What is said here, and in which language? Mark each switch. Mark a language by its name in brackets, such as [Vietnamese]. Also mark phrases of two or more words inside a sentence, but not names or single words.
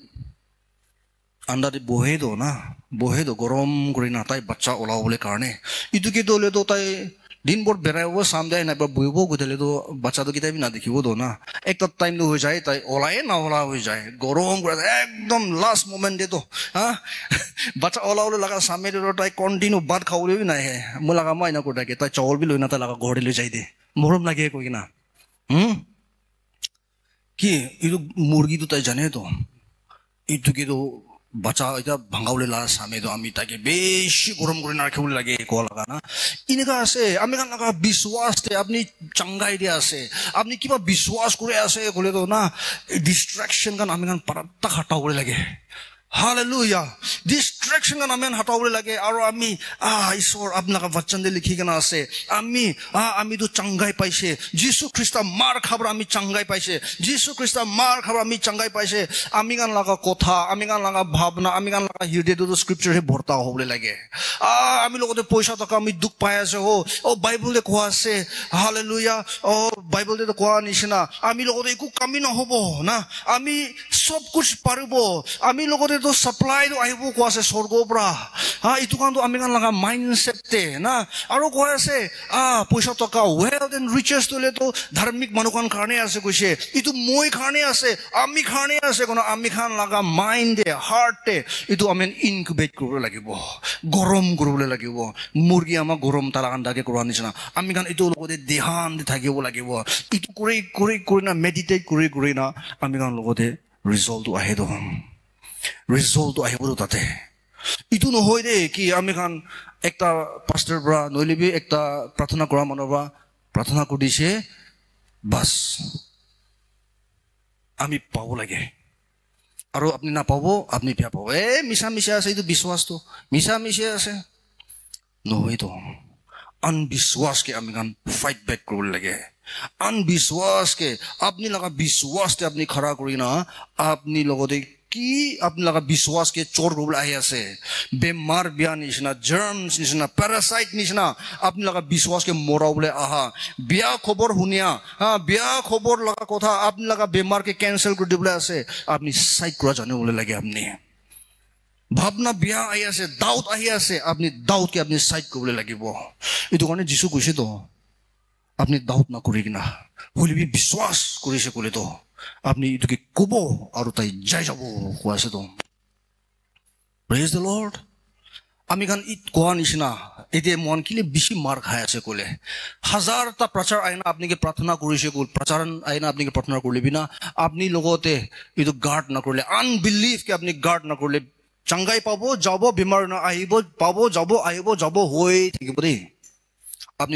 [Naga Pidgin] anda de bohe do gorom kori na tai bacha ola bole karne itu ke dole do tai din bor berai wo samde na ba boibo gudele do bacha do kitai na dekhibo do na ekta time do ho jai tai olae na ola ho jai gorom kore ekdom last moment de do ha bacha ola ole laga same do tai continue bhat khawle bi na he mulaga mai na ko dake tai chawol bi loina ta laga gori le jai de morom lage ko kina ki idu murgi do tai jane to itu ke do bacha ita bhangaule la same do ami take beshi gorom kore na rakhibole lage ko laga na ineka ase ami kan laga biswas te apni changai dia ase apni kiba biswas kore ase kole do na distraction kan ami kan paratta hataule lage hallelujah distraction kan amen hataule lage aro ami isor apna ka vachan de likhi kana ase ami do changai paise jisu krista mar khabar ami changai paise jisu krista mar khabar ami changai paise ami kan laga kotha ami kan laga bhavna ami kan laga hirde do scripture he bhorta hobole lage ami logote poisa taka ami duk pai ase ho bible de ko ase hallelujah bible de ko nishna ami logote iku kami na hobo na ami sob kuch paribo ami logote to supply do ahibo ko ase sorgo bra itu kan to ami kan laga mindset te na aro ko ase poisa taka [English] wealth and riches [Naga Pidgin] to le to dharmik manukan karne ase koise itu moi karne ase ami karne ase kono ami khan laga mind de heart te itu amen incubate korbo lagibo gorom korbo lagibo murgi ama gorom talagan dage korwa nisna ami khan itu logote dhyan de thakibo lagibo itu kore na meditate kore na ami khan logote result to ahe do result to ahibo tate itu no hoy de ki ami khan ekta pastor bra noilibi ekta prathana kora manova prathana kodise bas ami pabo lage aro apni na pabo apni pia pabo misa ase itu biswas to misa ase no hoy to unbiswas ke ami khan [English] fight back [Naga Pidgin] kor lage unbiswas ke apni laga biswas te apni khara kori na apni logote ki apni laga biswas ke chor robla ahi ase bemar bia nishna germs nishna parasite nishna apni laga biswas ke morable aha bia khobor hunia bia khobor laga kotha apni laga bemar ke cancel kor dibla ase apni side kora jane bole lage apni bhavna bia ahi ase doubt ahi ase apni doubt ke apni side kobole lagibo itu kone jisu koise to apni doubt na kori kina holibi biswas korise kole to আপনি ইটোকে কব আৰু তাই যাই যাব কোৱা আছে তো [English] praise the Lord [Naga Pidgin] আমি খান ইট কোৱা নিচিনা এতিয়া মন কিলে বেছি মাৰ খাই আছে কলে হাজাৰটা প্ৰচাৰ আইনা আপনিকে প্ৰাৰ্থনা কৰিছে কল প্ৰচাৰ আইনা আপনিকে প্ৰাৰ্থনা কৰিলে বিনা আপনি লগতে ইটো গাৰ্ড নকৰিলে আনবিলিভ কে আপনি গাৰ্ড নকৰিলে চাংগাই পাব যাব বেমাৰ না আহিব পাব যাব হৈ থাকিব দেই আপনি